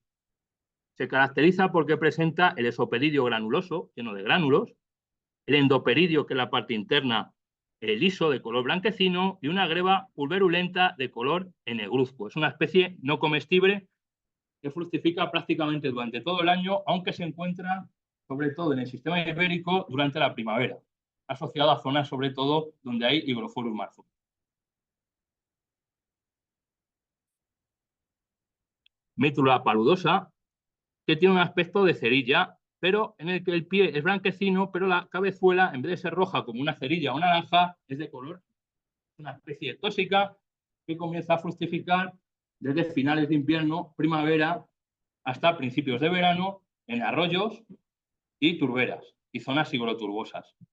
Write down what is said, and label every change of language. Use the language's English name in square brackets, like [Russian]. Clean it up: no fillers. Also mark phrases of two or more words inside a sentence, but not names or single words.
[Spanish] Se caracteriza porque presenta el esoperidio granuloso, lleno de gránulos, el endoperidio, que es la parte interna, liso, de color blanquecino, y una greba pulverulenta de color negruzco. Es una especie no comestible que fructifica prácticamente durante todo el año, aunque se encuentra sobre todo en el sistema ibérico durante la primavera, asociado a zonas sobre todo donde hay Hygrophorus marzum. Mítula paludosa, que tiene un aspecto de cerilla, pero en el que el pie es blanquecino, pero la cabezuela, en vez de ser roja como una cerilla o naranja, es de color, una especie tóxica que comienza a fructificar desde finales de invierno, primavera, hasta principios de verano, en arroyos y turberas y zonas higroturbosas.